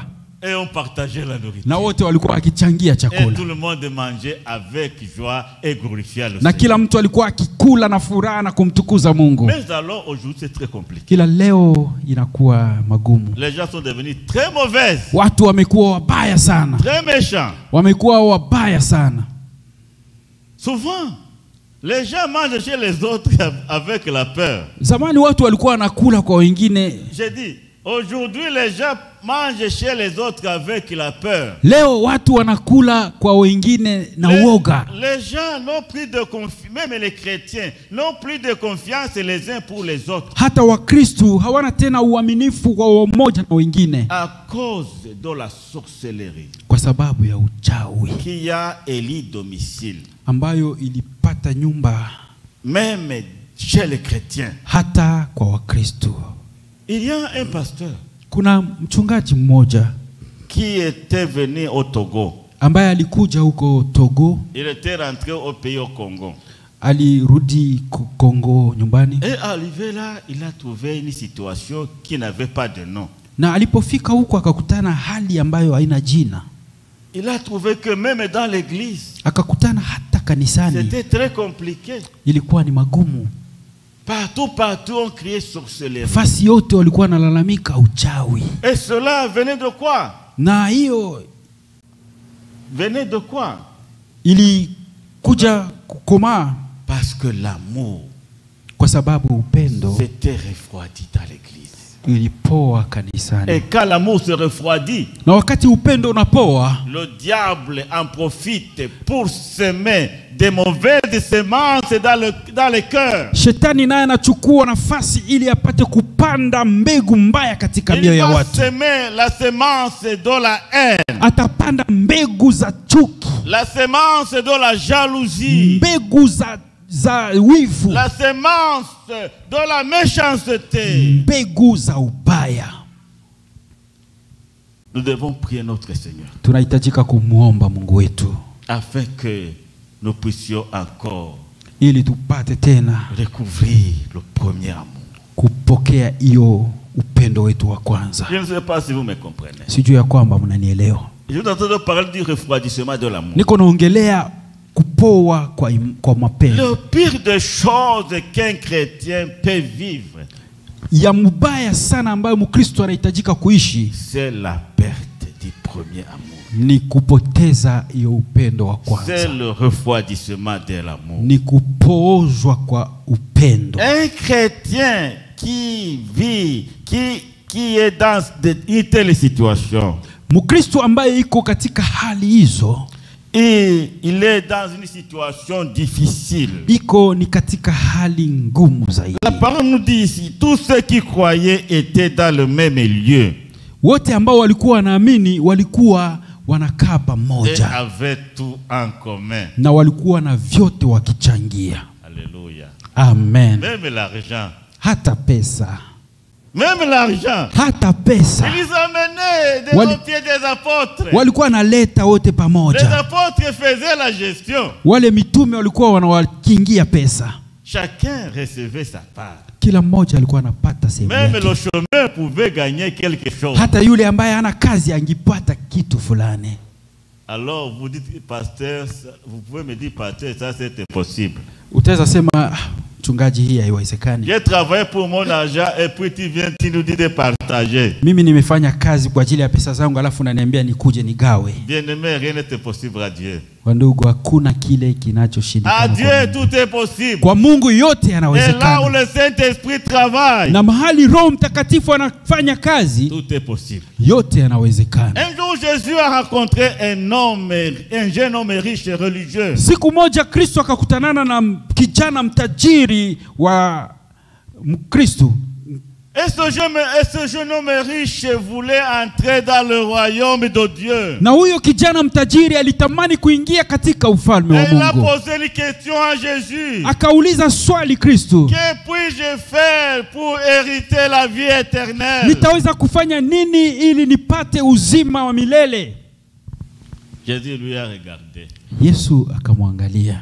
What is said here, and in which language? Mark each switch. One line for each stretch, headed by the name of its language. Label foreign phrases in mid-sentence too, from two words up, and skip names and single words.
French: et on partageait la nourriture.
Swahili: Na wote walikuwa wakichangia
French: Et
Swahili: chakula.
French: tout le monde mangeait avec joie et glorifiait le
Swahili: Na
French: Seigneur.
Swahili: kila mtu alikuwa akikula na furaha na kumtukuza Mungu.
French: Mais alors aujourd'hui c'est très compliqué.
Swahili: Kila leo inakuwa magumu.
French: Les gens sont devenus très mauvaises,
Swahili: Watu wamekuwa wabaya sana.
French: très méchants.
Swahili: Wamekuwa wabaya sana.
French: Souvent, les gens mangent chez les autres avec la peur.
Swahili: Zamani watu walikuwa wanakula kwa wengine.
French: J'ai dit, aujourd'hui les gens mangent chez les autres avec la peur.
Swahili: Leo watu wanakula kwa wengine na uoga.
French: Les gens n'ont plus de confiance, même les chrétiens n'ont plus de confiance les uns pour les autres.
Swahili: Hata Wakristo hawana tena uaminifu kwa mmoja na wengine
French: À cause de la sorcellerie.
Swahili: kwa kwa sababu ya uchawi
French: qui a élu domicile,
Swahili: ambayo ilipata nyumba
French: même chez les chrétiens.
Swahili: hata kwa Wakristo.
French: Il y a un pasteur
Swahili: Kuna mchungaji mmoja
French: qui était venu au Togo.
Swahili: ambaye alikuja huko Togo,
French: Il était rentré au pays au Congo.
Swahili: alirudi Kongo nyumbani,
French: Et arrivé là, il a trouvé une situation qui n'avait pas de nom.
Swahili: na alipofika huko akakutana hali ambayo haina jina.
French: Il a trouvé que même dans l'église,
Swahili: Akakutana hata kanisani
French: c'était très compliqué.
Swahili: ilikuwa ni magumu.
French: Partout, on criait sorcellerie.
Swahili: Fasi yote walikuwa wanalalamika uchawi.
French: Et cela venait de quoi?
Swahili: Na hiyo
French: Venait de quoi?
Swahili: ilikuja kukomaa
French: Parce que l'amour
Swahili: kwa sababu upendo
French: s'était refroidi dans l'église.
Swahili: ilipoa kanisani.
French: Et quand l'amour se refroidit,
Swahili: Na wakati upendo unapoa,
French: le diable en profite pour semer des mauvaises semences dans le cœur.
Swahili: shetani naye anachukua nafasi ili apate kupanda mbegu mbaya katika mioyo
French: Il
Swahili: ya
French: va
Swahili: watu.
French: semer la semence de la haine,
Swahili: Atapanda mbegu za chuki,
French: la semence de la jalousie,
Swahili: mbegu za wivu,
French: la semence de la méchanceté.
Swahili: mbegu za ubaya.
French: Nous devons prier notre Seigneur
Swahili: Tunahitajika kumuomba Mungu wetu
French: afin que nous puissions encore
Swahili: ili tupate tena
French: découvrir le premier amour.
Swahili: kupokea hiyo upendo wetu wa kwanza.
French: Je ne sais pas si vous me comprenez.
Swahili: Sijui ya kwamba mnanielewa.
French: Je suis en train de parler du refroidissement de l'amour.
Swahili: Niko naongelea kupoa kwa mapendo.
French: Le pire des choses qu'un chrétien peut vivre,
Swahili: Ya mubaya sana ambayo Mkristo anahitajika kuishi
French: c'est la perte du premier amour.
Swahili: ni kupoteza hiyo upendo wa
French: C'est
Swahili: kwanza.
French: le refroidissement de l'amour.
Swahili: Ni kupoozwa kwa upendo.
French: Un chrétien qui vit, qui est dans une telle situation,
Swahili: Mkristo ambaye iko katika hali hizo,
French: et il est dans une situation difficile.
Swahili: iko ni katika hali ngumu zaidi.
French: La parole nous dit ici, tous ceux qui croyaient étaient dans le même lieu
Swahili: Wote ambao walikuwa wanaamini walikuwa wanakaa
French: et
Swahili: pamoja
French: avaient tout en commun.
Swahili: na walikuwa na vyote wakichangia.
French: Alléluia. Amen. Même l'argent.
Swahili: Hata pesa,
French: Même l'argent.
Swahili: hata pesa
French: Ils amenaient des pieds des apôtres.
Swahili: walikuwa wanaleta wote
French: Les
Swahili: pamoja.
French: apôtres faisaient la gestion.
Swahili: Wale mitume walikuwa wanawakingia pesa,
French: Chacun recevait sa part.
Swahili: kila mmoja alikuwa anapata sehemu
French: Même
Swahili: yake.
French: le chômeur pouvait gagner quelque chose.
Swahili: Hata yule ambaye hana kazi angipata kitu fulani.
French: Alors vous dites, pasteur, vous pouvez me dire, pasteur, ça c'est impossible.
Swahili: Utaweza sema mchungaji, hii haiwezekani.
French: J'ai travaillé pour mon argent et puis tu nous dis de partager.
Swahili: Mimi nimefanya kazi kwa ajili ya pesa zangu alafu unaniambia nikuje nigawe.
French: Bien-aimé, rien n'est possible à Dieu.
Swahili: Wandugu, hakuna kile kinachoshindikana.
French: À Dieu, tout est possible.
Swahili: Kwa Mungu yote
French: Et là où
Swahili: yanawezekana.
French: le Saint-Esprit travaille,
Swahili: Na mahali Roho Mtakatifu anafanya kazi,
French: tout est possible.
Swahili: yote yanawezekana.
French: Un jour, Jésus a rencontré un jeune homme riche et religieux.
Swahili: Siku moja Kristo akakutanana na kijana mtajiri wa Mkristo.
French: Et ce jeune homme riche voulait entrer dans le royaume de Dieu.
Swahili: Na huyo kijana mtajiri alitamani kuingia katika ufalme wa
French: Et il a
Swahili: Mungu.
French: posé une question à Jésus.
Swahili: Akauliza swali Kristo,
French: Que puis-je faire pour hériter la vie éternelle?
Swahili: nitaweza kufanya nini ili nipate uzima wa milele?
French: Jésus lui a regardé
Swahili: Yesu akamwangalia